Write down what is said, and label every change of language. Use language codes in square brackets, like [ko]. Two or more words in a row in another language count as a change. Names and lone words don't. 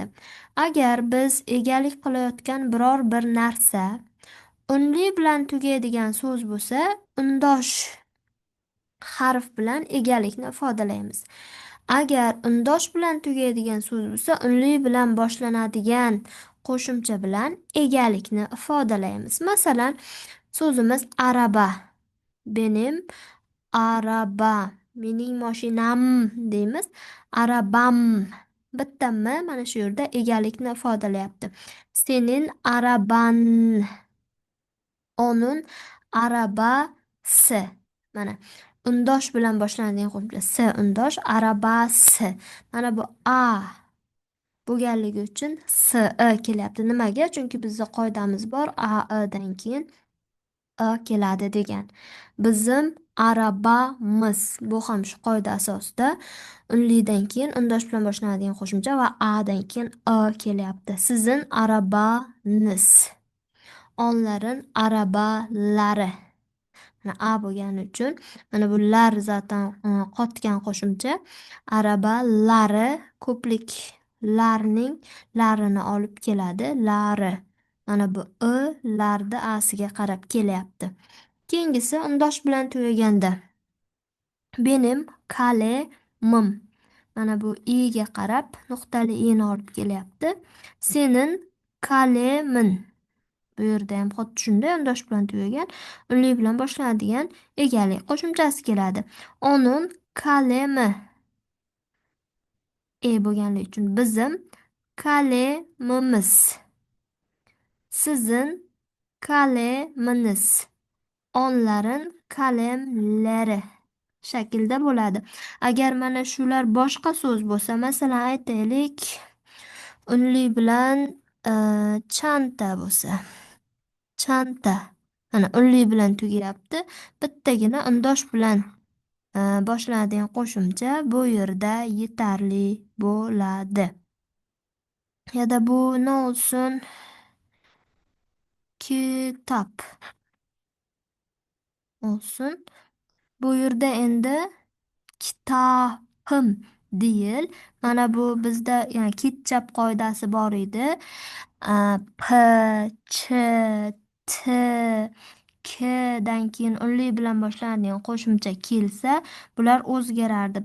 [uz] Agar biz egalik qilayotgan biror bir narsa unli bilan tugaydigan so'z bo'lsa, undosh harf bilan egalikni ifodalaymiz. Agar undosh bilan tugaydigan so'z bo'lsa, unli bilan boshlanadigan qo'shimcha bilan egalikni ifodalaymiz. Masalan, so'zimiz araba. [tr] Benim araba. [uz] Mening mashinam deymiz. Arabam. Bitta m mana shu yerda egalikni ifodalayapti. [tr] Senin araban. Onun arabasi. [uz] Mana undosh bilan boshlanadigan qo'shimcha s undosh arabasi. Mana bu a bo'lganligi uchun s kelyapti. Nimaga? Chunki bizda qoidamiz bor, a dan keyin keladi degan. [tr] Bizim arabamiz. [uz] Bu ham shu qoida asosida unlidan keyin undosh bilan boshlanadigan qo'shimcha va a dan keyin kelyapti. [tr] Sizin arabangiz. Onların arabalari. [uz] Mana a bo'lgani uchun mana bu lar zaten qotgan qo'shimcha. Arabalari ko'pliklarning larini olib keladi. Lari. Mana bu larni asiga qarab kelyapti. Keyingisi undosh bilan tugaganda. [tr] Benim kalemim. [uz] Mana bu i'ga qarab nuqtali i'ni olib kelyapti. [tr] Senin kalemin. [uz] Bu yerda ham xuddi shunday undosh bilan tugagan, unli bilan boshlanadigan egalik qo'shimchasi keladi. [tr] Onun kalemi [uz] bo'lganligi uchun [tr] bizim kalemimiz. Sizin kaleminiz. Onların kalemlari [uz] shaklda bo'ladi. Agar mana shular boshqa so'z bo'lsa, masalan aytaylik, unli bilan chanta bo'lsa. Chanta. Mana unli bilan tugayapti. Bittagina undosh bilan boshlanadigan qo'shimcha bu yerda yetarli bo'ladi. [tr] Ya bu ne olsun? Kitap olsun. [uz] Bu yerda endi kitobim deyil. Mana bu bizda yani ketchap qoidasi bor edi. P, ch, t, k dan keyin unli bilan boshlanadigan qo'shimcha kelsa, bular o'zgarardi.